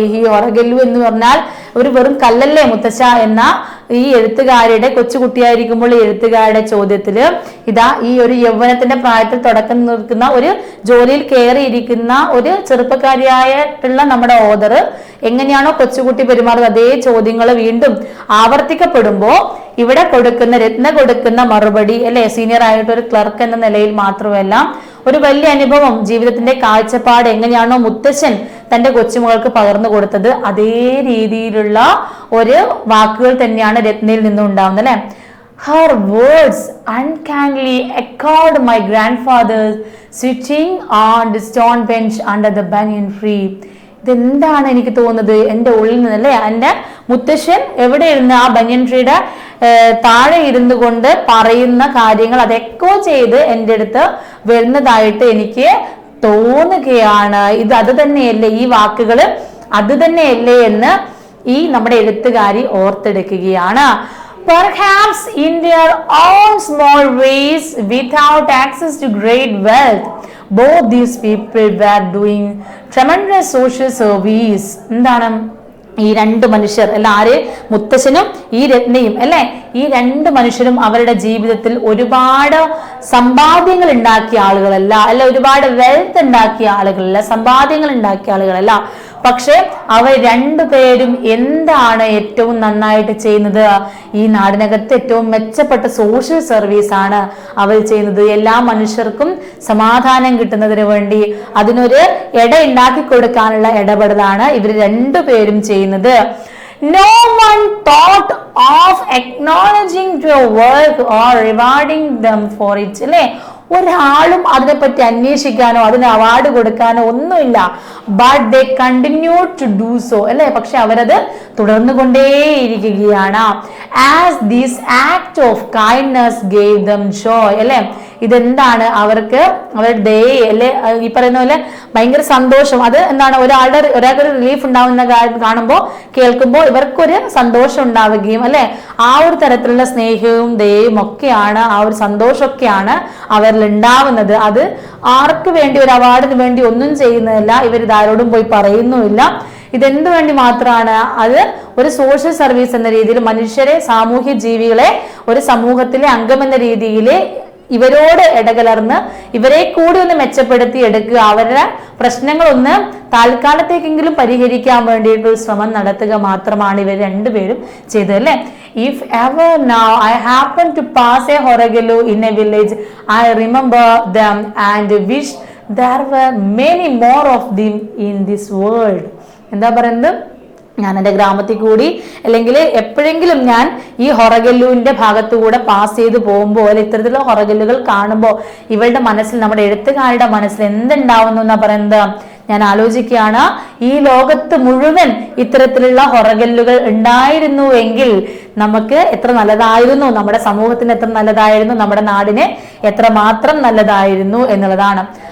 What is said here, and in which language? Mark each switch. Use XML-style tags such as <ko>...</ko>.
<ml>ഈ ഒറഗല്ലു എന്ന് പറഞ്ഞാൽ ഒരു വെറും കല്ലല്ലേ മുത്തച്ഛ എന്ന ഈ എഴുത്തുകാരുടെ കൊച്ചുകുട്ടിയായിരിക്കുമ്പോൾ ഈ എഴുത്തുകാരുടെ ചോദ്യത്തില് ഇതാ ഈ ഒരു യൗവനത്തിന്റെ പ്രായത്തിൽ തുടക്കം നിൽക്കുന്ന ഒരു ജോലിയിൽ കയറിയിരിക്കുന്ന ഒരു ചെറുപ്പക്കാരിയായിട്ടുള്ള നമ്മുടെ ഓദർ എങ്ങനെയാണോ കൊച്ചുകുട്ടി പെരുമാറുന്നത് അതേ ചോദ്യങ്ങൾ വീണ്ടും ആവർത്തിക്കപ്പെടുമ്പോ ഇവിടെ രത്ന കൊടുക്കുന്ന മറുപടി അല്ലെ സീനിയർ ആയിട്ട് ഒരു ക്ലർക്ക് എന്ന നിലയിൽ മാത്രമല്ല ഒരു വലിയ അനുഭവം ജീവിതത്തിന്റെ കാഴ്ചപ്പാട് എങ്ങനെയാണോ മുത്തശ്ശൻ തന്റെ കൊച്ചുമകൾക്ക് പകർന്നു കൊടുത്തത് അതേ രീതിയിലുള്ള ഒരു വാക്കുകൾ തന്നെയാണ് രത്നയിൽ നിന്നും ഉണ്ടാവുന്നത് അല്ലെ.</ml> <en>Her words uncannily echoed my grandfather's sitting on the stone bench under the banyan tree.</en> <ml>ഇതെന്താണ് എനിക്ക് തോന്നുന്നത് എൻ്റെ ഉള്ളിൽ നിന്നല്ലേ എൻ്റെ മുത്തശ്ശൻ എവിടെ ഇരുന്ന് ആ ബനിയൻ ട്രീയുടെ താഴെ ഇരുന്നു കൊണ്ട് പറയുന്ന കാര്യങ്ങൾ അത് എക്കോ ചെയ്ത് എൻ്റെ അടുത്ത് വരുന്നതായിട്ട് എനിക്ക് തോന്നുകയാണ്. അത് തന്നെയല്ലേ ഈ വാക്കുകൾ അത് തന്നെയല്ലേ എന്ന് ഈ നമ്മുടെ എഴുത്തുകാരി ഓർത്തെടുക്കുകയാണ്.</ml> <en>Perhaps in their own small ways without access to great wealth both these people were doing tremendous social service.</en> <ml>എന്താണ് ഈ രണ്ട് മനുഷ്യർ അല്ല ആര് മുത്തശ്ശനും ഈ രത്നയും അല്ലെ ഈ രണ്ട് മനുഷ്യരും അവരുടെ ജീവിതത്തിൽ ഒരുപാട് സമ്പാദ്യങ്ങൾ ഉണ്ടാക്കിയ ആളുകളല്ല അല്ല ഒരുപാട് വെൽത്ത് ഉണ്ടാക്കിയ ആളുകളല്ല സമ്പാദ്യങ്ങൾ ഉണ്ടാക്കിയ ആളുകളല്ല. പക്ഷെ അവർ രണ്ടുപേരും എന്താണ് ഏറ്റവും നന്നായിട്ട് ചെയ്യുന്നത്? ഈ നാടിനകത്ത് ഏറ്റവും മെച്ചപ്പെട്ട സോഷ്യൽ സർവീസ് ആണ് അവർ ചെയ്യുന്നത്. എല്ലാ മനുഷ്യർക്കും സമാധാനം കിട്ടുന്നതിന് വേണ്ടി അതിനൊരു ഇട ഉണ്ടാക്കി കൊടുക്കാനുള്ള ഇടപെടലാണ് ഇവർ രണ്ടുപേരും ചെയ്യുന്നത്.</ml> <en>No one thought of acknowledging their work or rewarding them for it.</en> <ml>അല്ലേ ഒരാളും അതിനെപ്പറ്റി അന്വേഷിക്കാനോ അതിന് അവാർഡ് കൊടുക്കാനോ ഒന്നുമില്ല.</ml> <en>but they continue to do so</en> <ml>അല്ലെ പക്ഷെ അവരത് തുടർന്നു കൊണ്ടേയിരിക്കുകയാണ്.</ml> <en>as this act of kindness gave them joy</en> <ml>അല്ലെ ഇതെന്താണ് അവർക്ക് അവരുടെ ദയ അല്ലെ ഈ പറയുന്ന പോലെ ഭയങ്കര സന്തോഷം. അത് എന്താണ് ഒരാൾക്കൊരു റിലീഫ് ഉണ്ടാവുന്ന കാര്യം കാണുമ്പോൾ കേൾക്കുമ്പോൾ ഇവർക്കൊരു സന്തോഷം ഉണ്ടാവുകയും അല്ലെ ആ ഒരു തരത്തിലുള്ള സ്നേഹവും ദയയും ഒക്കെയാണ് ആ ഒരു സന്തോഷമൊക്കെയാണ് അവരിൽ ഉണ്ടാവുന്നത്. അത് ആർക്ക് വേണ്ടി ഒരു അവാർഡിന് വേണ്ടി ഒന്നും ചെയ്യുന്നതല്ല. ഇവർ ഇതാരോടും പോയി പറയുന്നുമില്ല. ഇതെന്തു വേണ്ടി മാത്രമാണ്? അത് ഒരു സോഷ്യൽ സർവീസ് എന്ന രീതിയിൽ മനുഷ്യരെ സാമൂഹ്യ ജീവികളെ ഒരു സമൂഹത്തിലെ അംഗം എന്ന രീതിയിൽ ഇവരോട് ഇടകലർന്ന് ഇവരെ കൂടി ഒന്ന് മെച്ചപ്പെടുത്തി എടുക്കുക അവരുടെ പ്രശ്നങ്ങളൊന്ന് താൽക്കാലത്തേക്കെങ്കിലും പരിഹരിക്കാൻ വേണ്ടിയിട്ടൊരു ശ്രമം നടത്തുക മാത്രമാണ് ഇവർ രണ്ടുപേരും ചെയ്തത് അല്ലെ.</ml> <en>If ever now I happen to pass a Horagallu in a village, I remember them and wish there were many more of them in this world.</en> <ml>എന്താ പറയുന്നത്? ഞാൻ എൻ്റെ ഗ്രാമത്തിൽ കൂടി അല്ലെങ്കിൽ എപ്പോഴെങ്കിലും ഞാൻ ഈ ഹൊറഗല്ലുവിന്റെ ഭാഗത്തുകൂടെ പാസ് ചെയ്ത് പോകുമ്പോൾ ഇത്തരത്തിലുള്ള ഹൊറഗല്ലുകൾ കാണുമ്പോൾ ഇവളുടെ മനസ്സിൽ നമ്മുടെ എഴുത്തുകാരുടെ മനസ്സിൽ എന്തുണ്ടാവുന്നു എന്നാ പറയുന്നത്? ഞാൻ ആലോചിക്കുകയാണ് ഈ ലോകത്ത് മുഴുവൻ ഇത്തരത്തിലുള്ള ഹൊറഗല്ലുകൾ ഉണ്ടായിരുന്നുവെങ്കിൽ നമുക്ക് എത്ര നല്ലതായിരുന്നു, നമ്മുടെ സമൂഹത്തിന് എത്ര നല്ലതായിരുന്നു, നമ്മുടെ നാടിന് എത്രമാത്രം നല്ലതായിരുന്നു എന്നുള്ളതാണ്.</ml>